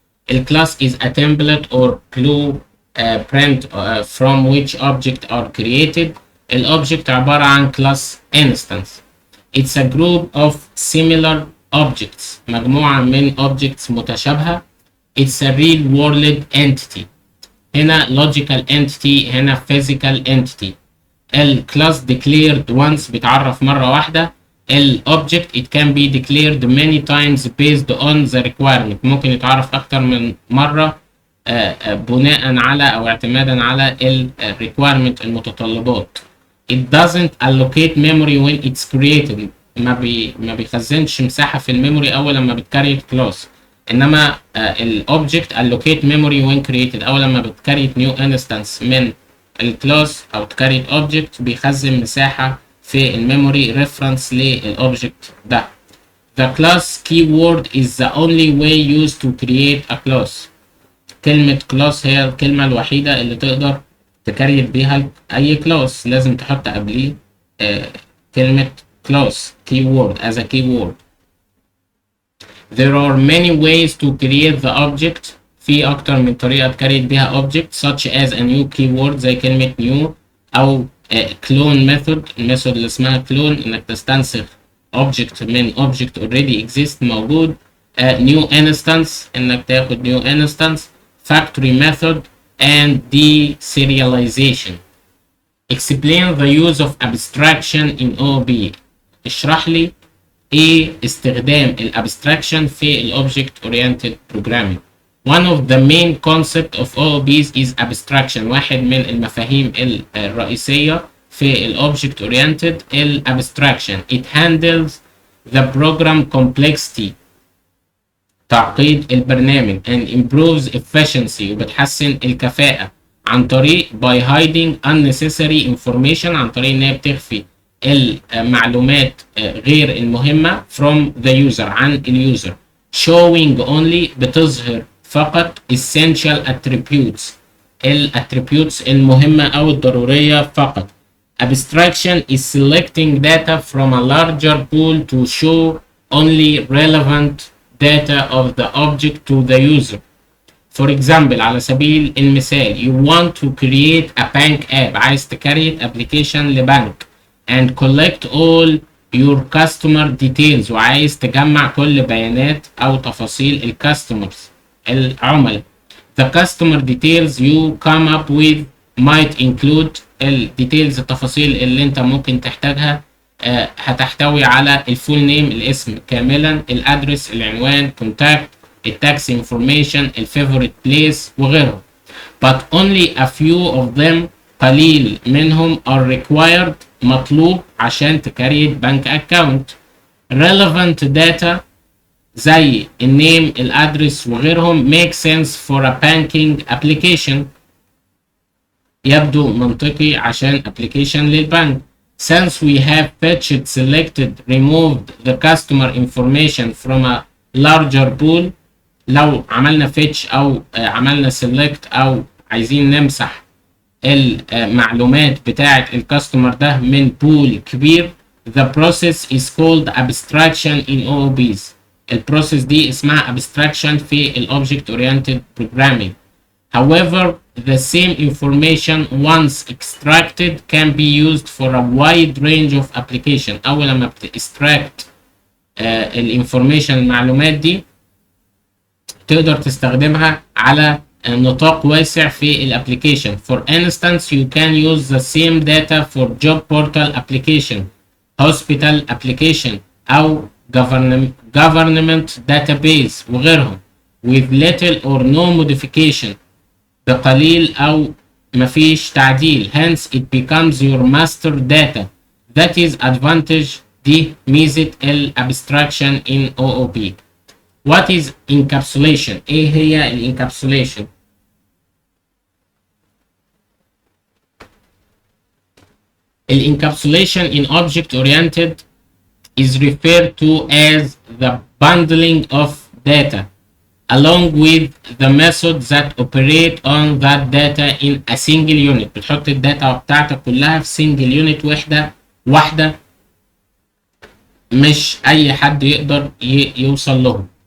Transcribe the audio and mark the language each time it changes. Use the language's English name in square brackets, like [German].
[Arabic] الكلاس [English] is a template or blueprint from which objects are created. [Arabic] الاوبجكت عبارة عن class instance. [English] It's a group of similar objects، [Arabic] مجموعة من objects متشابهة. [English] It's a real world entity، هنا logical entity، هنا physical entity. [Arabic] الكلاس [English] declared once، [Arabic] بيتعرف مرة واحدة. الobject [English] it can be declared many times based on the requirement، [Arabic] ممكن يتعرف أكتر من مرة بناء على أو اعتمادا على requirement المتطلبات. [English] It doesn't allocate memory when it's created، [Arabic] ما بيخزنش مساحة في الميموري أول لما بتكريت كلاس، إنما الobject [English] allocate memory when created، [Arabic] أول لما بتكريت new instance من الكلاس أو تكريت object بيخزن مساحة في الميموري reference للobject ده. [English] The class keyword is the only way used to create a class. [Arabic] كلمة class هي الكلمة الوحيدة اللي تقدر تكريت بيها أي كلاس، لازم تحط قبليه كلمة class keyword as a keyword. [English] There are many ways to create the object، [Arabic] في أكتر من طريقة تكريت بيها object [English] such as a new keyword [Arabic] زي كلمة new، أو clone method، الميثود اللي اسمها clone إنك تستنسخ object من object already exist موجود. [English] new instance [Arabic] إنك تاخد [English] new instance. factory method and deserialization. Explain the use of abstraction in OOP. [Arabic] اشرح لي ايه استخدام الابستراكشن في الاوبجكت اورينتد بروجرامينج. [English] One of the main concept of OOPs is abstraction. [Arabic] واحد من المفاهيم الرئيسية في الاوبجكت اورينتد الابستراكشن. [English] It handles the program complexity [Arabic] تعقيد البرنامج [English] and improves efficiency [Arabic] وبتحسن الكفاءة عن طريق [English] by hiding unnecessary information [Arabic] عن طريق ان هي بتخفي المعلومات غير المهمة [English] from the user [Arabic] عن اليوزر [English] showing only [Arabic] بتظهر فقط [English] essential attributes [Arabic] الاتريبيوتس المهمة او الضرورية فقط. [English] Abstraction is selecting data from a larger pool to show only relevant data of the object to the user. For example [Arabic] على سبيل المثال [English] you want to create a bank app [Arabic] عايز تكريت application لبنك [English] and collect all your customer details [Arabic] وعايز تجمع كل بيانات او تفاصيل الكاستمرز العملاء. [English] The customer details you come up with might include [Arabic] الديتيلز التفاصيل اللي انت ممكن تحتاجها هتحتوي على الفول نيم الاسم كاملا الادرس العنوان كونتاكت التاكس انفورميشن الفيفوريت بليس وغيرهم. [English] But only a few of them [Arabic] قليل منهم [English] are required [Arabic] مطلوب عشان تكريت بنك اكاونت. [English] Relevant data زي النيم الادرس وغيرهم make sense for a banking application [Arabic] يبدو منطقي عشان application للبنك. [English] Since we have fetched selected removed the customer information from a larger pool [Arabic] لو عملنا fetch او عملنا select او عايزين نمسح المعلومات بتاعة الكاستمر ده من بول كبير [English] the process is called abstraction in OOBs. [Arabic] البروسيس دي اسمها abstraction في ال object oriented programming. [English] However, the same information once extracted can be used for a wide range of application. [Arabic] أول لما بتextract الانفورميشن المعلومات دي تقدر تستخدمها على نطاق واسع في الابليكيشن. [English] For instance, you can use the same data for job portal application, hospital application أو government database وغيرهم with little or no modification [Arabic] بقليل أو مفيش تعديل. [English] Hence it becomes your master data. That is advantage [Arabic] دي ميزة ال [English] abstraction in OOP. What is encapsulation؟ [Arabic] إيه هي ال [English] encapsulation؟ ال encapsulation in object oriented is referred to as the bundling of data along with the methods that operate on that data in a single unit. [Arabic] بتحط الداتا بتاعتك كلها في single unit واحدة مش أي حد يقدر يوصل لهم.